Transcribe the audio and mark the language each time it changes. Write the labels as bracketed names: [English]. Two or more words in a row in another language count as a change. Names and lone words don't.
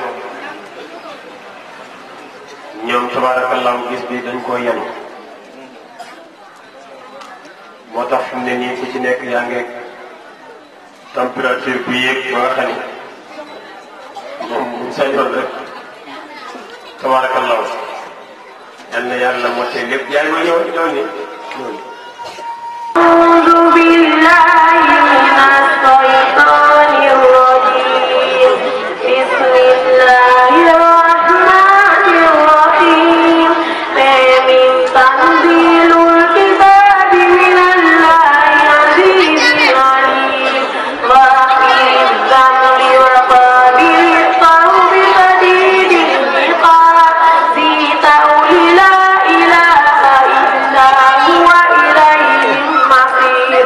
[Wolof] ñoom tabarakallahu gis bi dañ koo yenu moo tax fi mu ne nii ku ci nekk yaa ngi température bu yéeg ba nga xam ni moom buñ sañoon rek tabarakallahu yal na yàlla motee lépp yaay ma ñëw ni [Arabic] أعوذ بالله من الشيطان الرجيم بسم الله الرحمن الرحيم من تنزيل الكتاب من الله العزيز العليم غافر الذنب وقابل التوب شديد العقاب ذي طول لا إله إلا هو إليه المصير